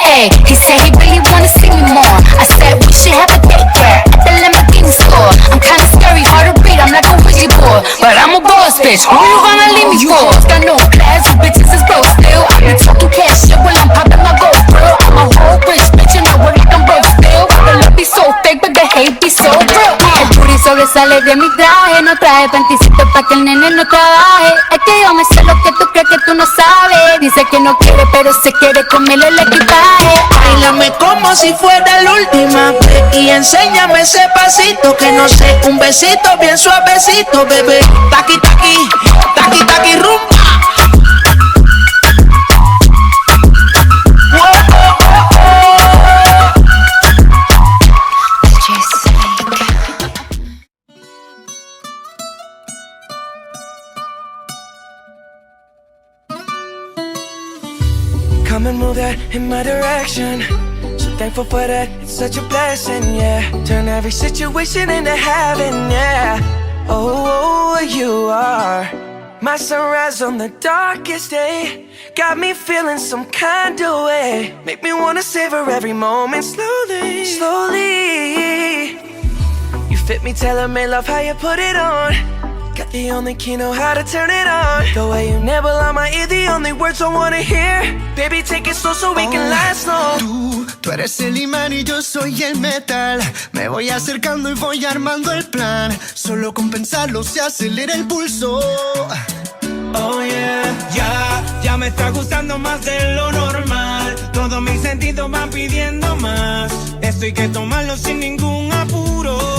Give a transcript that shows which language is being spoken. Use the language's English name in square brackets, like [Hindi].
[English] Ayy, he said he really wanna see me more. I said we should have a date there at the Lamborghini store. I'm kinda scary, hard to read, I'm like a Ouija board, but I'm a boss bitch. Who you gonna leave me for? Got no class, you bitches is broke still. I be talking cash shit while I'm popping my gold grill. I'm a whole rich bitch and I work like I'm broke still. The love be so fake, but the hate be so real. [Spanish] El booty sobresale de mi traje, no traje panticito pa' que el nene no trabaje. Es que yo me sé lo que tú crees que tú no sabes. Dice que no quiere pero se quiere comerle el equipaje. Báilame como si fuera la última vez y enséñame ese pasito que no sé, un besito bien suavecito, bebé. Taqui, taqui, taqui, taqui, rumba. [English] Come and move that in my direction. So thankful for that, it's such a blessing, yeah. Turn every situation into heaven, yeah. Oh, you are my sunrise on the darkest day. Got me feeling some kind of way. Make me wanna savor every moment slowly, slowly. You fit me, tailor-made, love how you put it on. Got the only key, know how to turn it on. The way you nibble on my ear, the only words I wanna hear. Baby, take it slow so we can last long. [Spanish] Tú eres el imán y yo soy el metal. Me voy acercando y voy armando el plan. Solo con pensarlo se acelera el pulso. [English] Oh yeah, [Spanish] ya me está gustando más de lo normal. Todos mis sentidos van pidiendo más. Esto hay que tomarlo sin ningún apuro.